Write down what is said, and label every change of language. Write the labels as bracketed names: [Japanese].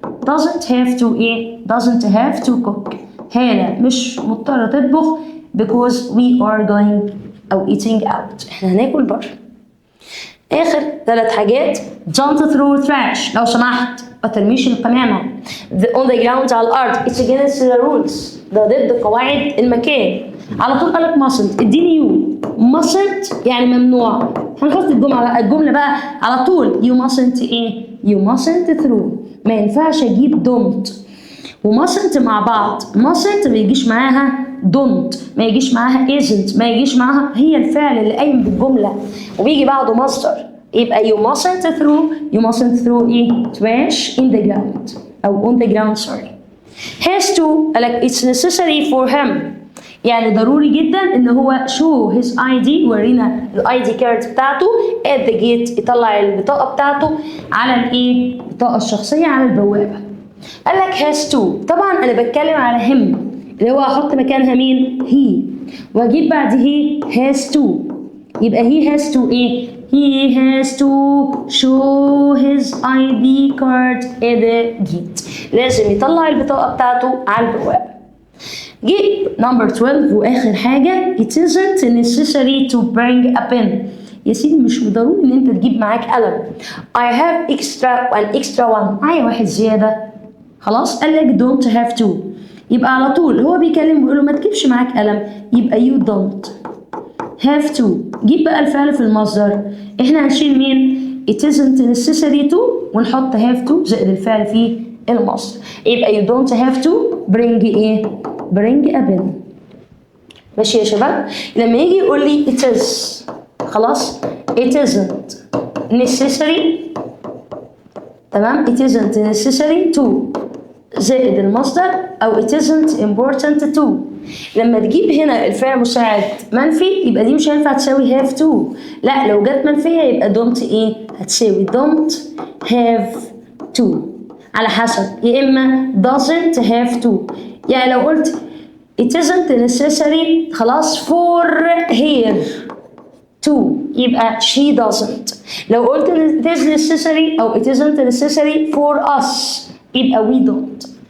[English] doesn't have to إيه؟ doesn't have to cook. [Arabic] هالة مش مضطرة تطبخ [English] because we are going أو eating out. [Arabic] إحنا هناكل بره. آخر 3 حاجات [English] don't throw trash [Arabic] لو سمحت ما ترميش القمامة [English] on the ground [Arabic] على الأرض. [English] it's against the rules [Arabic] ده ضد قواعد المكان. على طول قالك mustn't. اديني [English] you mustn't [Arabic] يعني ممنوع. هنحط الجملة بقى على طول you mustn't ايه؟ [English] you mustn't throw. [Arabic] ما ينفعش اجيب don't و mustn't مع بعض. mustn't ما يجيش معاها don't ما يجيش معاها isn't ما يجيش معاها هي الفعل اللي قايم بالجملة وبيجي بعده مصدر. [English] يبقى you mustn't throw ايه trash in the ground أو on the ground sorry. [Arabic] has to قال لك [English] it's necessary for him، [Arabic] يعني ضروري جدا ان هو [English] show his ID، [Arabic] يورينا الاي دي كارد بتاعته [English] at the gate، [Arabic] يطلع البطاقه بتاعته على الايه؟ البطاقه الشخصيه على البوابه. قال لك has to، طبعا انا بتكلم على him اللي هو هحط مكانها مين؟ he، واجيب بعد he has to، يبقى he has to ايه؟ [English] he has to show his ID card at the gate، [Arabic] لازم يطلع البطاقه بتاعته على البوابه. جيب نمبر 12 واخر حاجه [English] it isn't necessary to bring a pen. [Arabic] يا سيدي مش ضروري ان انت تجيب معاك قلم. [English] I have extra one، [Arabic] معايا واحد زياده. خلاص قال لك don't have to، يبقى على طول هو بيكلم بيقول له ما تجيبش معاك قلم، يبقى [English] you don't have to. [Arabic] جيب بقى الفعل في المصدر، احنا هنشيل مين؟ [English] it isn't necessary to [Arabic] ونحط have to زائد الفعل في المصدر، يبقى [English] you don't have to bring [Arabic] ايه؟ [English] bring a pen. [Arabic] ماشي يا شباب؟ [English] لما يجي يقول لي it is، خلاص it isn't necessary، تمام، it isn't necessary to [Arabic] زائد المصدر [English] او it isn't important to. [Arabic] لما تجيب هنا الفعل مساعد منفي يبقى دي مش هينفع تساوي have to، لا لو جت منفيه يبقى don't ايه؟ هتساوي [English] don't have to، [Arabic] على حسب، يا اما [English] doesn't have to. [Arabic] يعني لو قلت [English] it isn't necessary خلاص for her to يبقى she doesn't. [Arabic] لو قلت [English] it is necessary او it isn't necessary for us يبقى we don't.